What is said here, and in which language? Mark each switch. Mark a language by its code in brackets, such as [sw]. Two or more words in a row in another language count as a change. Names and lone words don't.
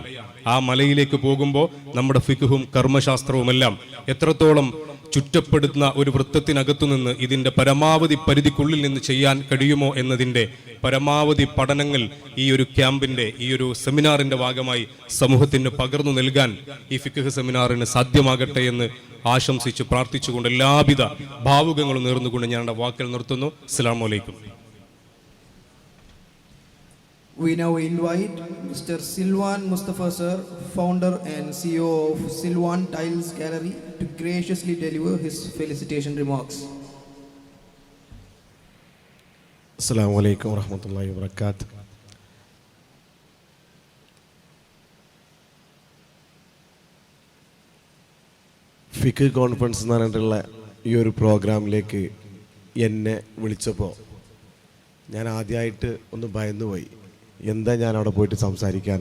[ml] ആ മലയിലേക്ക് പോകുമ്പോൾ നമ്മുടെ ഫിഖുഹും കർമ്മശാസ്ത്രവുമെല്ലാം എത്രത്തോളം ചുറ്റപ്പെടുന്ന ഒരു വൃത്തത്തിനകത്തു നിന്ന് ഇതിൻ്റെ പരമാവധി പരിധിക്കുള്ളിൽ നിന്ന് ചെയ്യാൻ കഴിയുമോ എന്നതിൻ്റെ പരമാവധി പഠനങ്ങൾ ഈ ഒരു ക്യാമ്പിൻ്റെ, ഈ ഒരു സെമിനാറിൻ്റെ ഭാഗമായി സമൂഹത്തിന് പകർന്നു നൽകാൻ ഈ ഫിഖ് സെമിനാറിന് സാധ്യമാകട്ടെ എന്ന് ആശംസിച്ച് പ്രാർത്ഥിച്ചുകൊണ്ട് എല്ലാവിധ ഭാവുകങ്ങളും നേർന്നുകൊണ്ട് ഞാൻ വാക്കുകൾ നിർത്തുന്നു. [ar] السلام عليكم. [en] We now invite Mr. Silwan Mustafa sir, founder and CEO of Silwan Tiles Gallery, to graciously deliver his felicitation remarks. [ar] السلام عليكم ورحمة الله وبركاته. [ml] ഫിഖ് കോൺഫറൻസ് എന്ന് പറഞ്ഞിട്ടുള്ള ഈ ഒരു പ്രോഗ്രാമിലേക്ക് എന്നെ വിളിച്ചപ്പോൾ ഞാൻ ആദ്യമായിട്ട് ഒന്ന് ഭയന്നുപോയി. എന്താ ഞാൻ അവിടെ പോയിട്ട് സംസാരിക്കാൻ?